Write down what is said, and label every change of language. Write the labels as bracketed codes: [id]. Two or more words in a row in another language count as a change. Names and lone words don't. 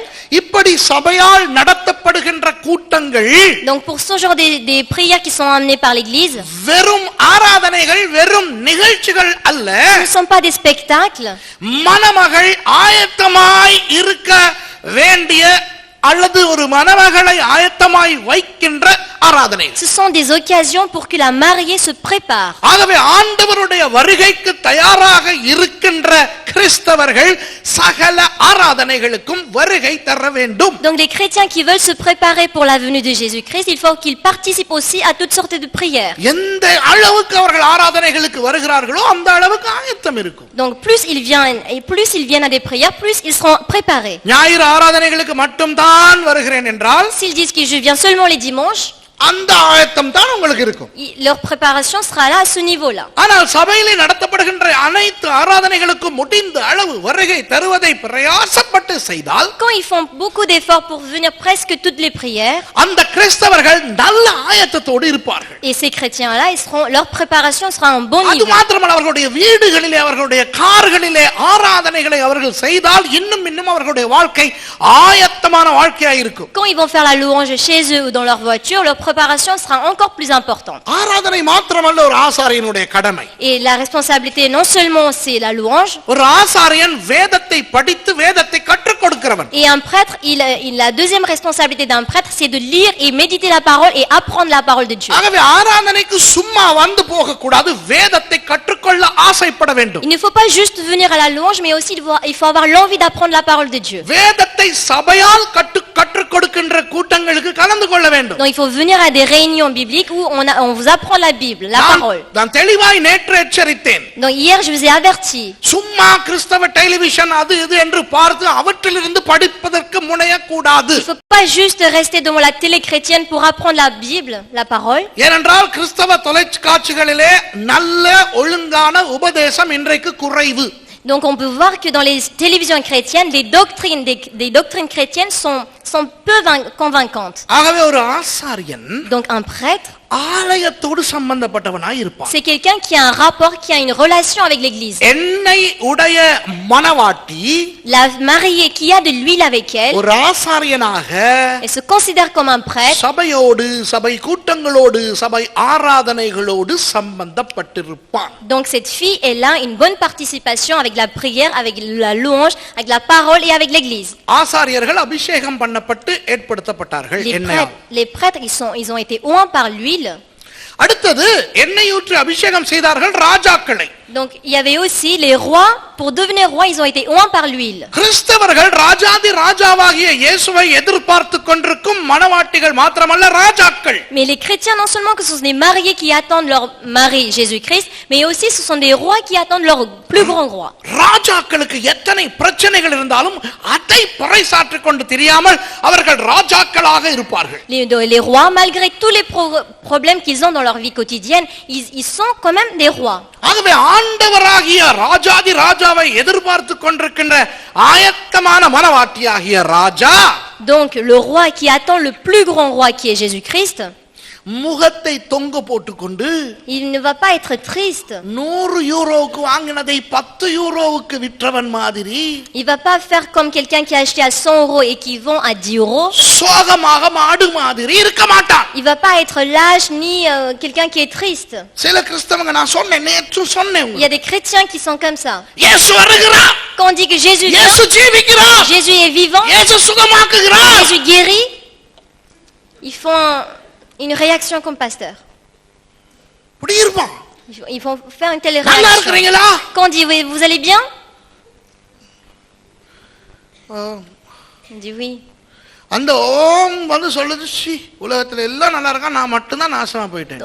[ta] இப்படி சபையால் நடத்தப்படுகின்ற கூட்டங்கள், [fr] Donc pour ce genre des prières qui sont amenées par l'église, [ta] வெறும் ஆராதனைகள், வெறும் நிகழ்ச்சிகள் அல்ல, [fr] ce ne sont pas des spectacles. [ta] மணமகள் ஆயத்தமாய் இருக்க வேண்டிய அல்லது ஒரு மணமகளை ஆயத்தமாய் வைக்கின்ற ஆராதனை. [fr] Ce sont des occasions pour que la mariée se prépare. [ta] ஆகவே ஆண்டவருடைய வருகைக்கு தயாராக இருக்கின்ற கிறிஸ்தவர்கள் சகல ஆராதனைகளுக்கும் வருகை தர வேண்டும். [fr] Donc les chrétiens qui veulent se préparer pour la venue de Jésus-Christ, il faut qu'ils participent aussi à toutes sortes de prières. [ta] எந்த அளவுக்கு அவர்கள் ஆராதனைகளுக்கு வருகிறார்களோ அந்த அளவுக்கு ஆயத்தம் இருக்கும். [fr] Donc plus ils viennent à des prières, plus ils seront préparés. [ta] ஞாயிறு ஆராதனைகளுக்கு மட்டும் தான் வருகிறேன் என்றால், [fr] S'ils disent que je viens seulement les dimanches, [ta] அந்த ஆயத்தம் தான் உங்களுக்கு இருக்கும். [fr] leur préparation sera là à ce niveau-là. [ta] ஆனால் சபையிலே நடத்தப்படுகின்ற அனைத்து ஆராதனைகளுக்கும் முடிந்த அளவு வருகை தருவதை பிரயாசப்பட்டு செய்தால், [fr] Quand ils font beaucoup d'efforts pour venir presque toutes les prières, [ta] அந்த கிறிஸ்தவர்கள் நல்ல ஆயத்தத்தோடு இருப்பார்கள். [fr] et ces chrétiens-là, leur préparation sera en bon [ta] அது [fr] niveau. [ta] மாத்திரமல்ல, அவர்களுடைய வீடுகளிலே அவர்களுடைய கார்களிலே ஆராதனைகளை அவர்கள் செய்தால் இன்னும் அவர்களுடைய வாழ்க்கை ஆயத்தமான வாழ்க்கையாக இருக்கும். [fr] Quand ils vont faire la louange chez eux ou dans leur voiture, leur préparation sera encore plus importante. [ta] ஆராதனை மாத்திரமல்ல ஒரு ஆசாரியனுடைய கடமை. [fr] Et la responsabilité, non seulement c'est la louange, [ta] ஒரு ஆசாரியன் வேதத்தை படித்து வேதத்தை கற்றுக் கொடுக்கிறவன். [fr] et un prêtre, la deuxième responsabilité d'un prêtre, c'est de lire et méditer la parole et apprendre la parole de Dieu. [ta] ஆகவே ஆராதனைக்கு சும்மா வந்து போக கூடாது, வேதத்தை கற்றுக்கொள்ள ஆசைப்பட வேண்டும். [fr] Il ne faut pas juste venir à la louange, mais aussi il faut avoir l'envie d'apprendre la parole de Dieu. [ta] வேதத்தை சபையால் கற்றுக் கொடுக்கின்ற கூட்டங்களுக்கு கலந்து கொள்ள வேண்டும். [fr] Donc il faut venir à des réunions bibliques où on vous apprend la Bible, la parole. [ta] நான் தெளிவாய் நேற்று எச்சரித்தேன். [fr] Donc hier je vous ai averti. [ta] சும்மா கிறிஸ்தவ டெலிவிஷன் அது இது என்று பார்த்து அவற்றிலிருந்து படிப்பதற்கு முனையக்கூடாது. [fr] Il ne faut pas juste rester devant la télé chrétienne pour apprendre la Bible, la parole. [ta] ஏனென்றால் கிறிஸ்தவ தொலைக்காட்சிகளிலே நல்ல ஒழுங்கான உபதேசம் இன்றைக்கு குறைவு. [fr] Donc on peut voir que dans les télévisions chrétiennes, des doctrines chrétiennes sont peu convaincantes. [ta] ஆகவே ஒரு ஆசாரியன் [fr] Donc un prêtre, [ta] ஆலயத்தோடு சம்பந்தப்பட்டவனாய் இருப்பான். [fr] c'est quelqu'un qui a un rapport, qui a une relation avec l'église. [ta] எண்ணெய் உடைய மணவாட்டி [fr] La mariée qui a de l'huile avec elle, [ta] ஒரு ஆசாரியனாக [fr] elle se considère comme un prêtre. [ta] சபையோடு சபை கூட்டங்களோடு சபை ஆராதனைகளோடு சம்பந்தப்பட்டிருப்பான். [fr] Donc cette fille, elle a une bonne participation avec la prière, avec la louange, avec la parole et avec l'église. [ta] ஆசாரியர்கள் அபிஷேகம் பண்ணப்பட்டு ஏற்படுத்தப்பட்டார்கள். [fr] Les prêtres, ils ont été oints par l'huile. [ta] அடுத்தது எண்ணெய் ஊற்றி அபிஷேகம் செய்தார்கள் ராஜாக்களை. [fr] Donc il y avait aussi les rois. Pour devenir roi, ils ont été oints par l'huile. [ta] கிறிஸ்தவர்கள் ராஜாதி ராஜாவாகிய இயேசுவை எதிர்பார்த்து கொண்டிருக்கும் மணவாட்டிகள் மாத்திரமல்ல ராஜாக்கள். [fr] Mais les chrétiens, non seulement que ce sont des mariés qui attendent leur mari Jésus-Christ, mais aussi ce sont des rois qui attendent leur plus grand roi. [ta] ராஜாக்களுக்கு எத்தனை பிரச்சனைகள் இருந்தாலும் அதை பறைசாற்றிக் கொண்டு தெரியாமல் அவர்கள் ராஜாக்களாக இருப்பார்கள். [fr] Les rois, malgré tous les problèmes qu'ils ont dans leur vie quotidienne, ils sont quand même des rois. [ta] ஆகவே ஆண்டவராகிய ராஜாதி ராஜாவை எதிர்பார்த்து கொண்டிருக்கின்ற ஆயத்தமான மனவாட்டியாகிய ராஜா, [fr] donc le roi qui attend le plus grand roi qui est Jésus-Christ, [ta] முகத்தை தொங்க போட்டுக்கொண்டு [fr] il ne va pas être triste. [ta] 100 யூரோவுக்கு வாங்கினதை 10 யூரோவுக்கு விற்றவன் மாதிரி, [fr] Il va pas faire comme quelqu'un qui a acheté à 100 euros et qui vend à 10 euros. [ta] சோகமாக மாடு மாதிரி இருக்க மாட்டான். [fr] Il va pas être lâche ni quelqu'un qui est triste. [ta] சில கிறிஸ்தவங்க நான் சொன்னேன், நேற்று சொன்னேன், [fr] Il y a des chrétiens qui sont comme ça. [ta] இயேசு வருகிறார், [fr] Quand on dit que Jésus vient, [ta] இயேசு ஜீவிக்கிறார், [fr] Jésus est vivant, [ta] இயேசு சுகமாக்குகிறார், [fr] Jésus guérit, ils font une réaction comme pasteur. [ta] இப்படி இருப்பான். [fr] Ils vont faire une telle [ta] நல்லா [fr] réaction. [ta] இருக்கிறீங்களா? [fr] Quand on dit oui, vous allez bien? On dit oui. [ta] அந்த ஓம் வந்து சொல்லுது, சி உலகத்துல எல்லாம் நல்லா இருக்கா, நான் மட்டும் தான் நாசமா போயிட்டேன்.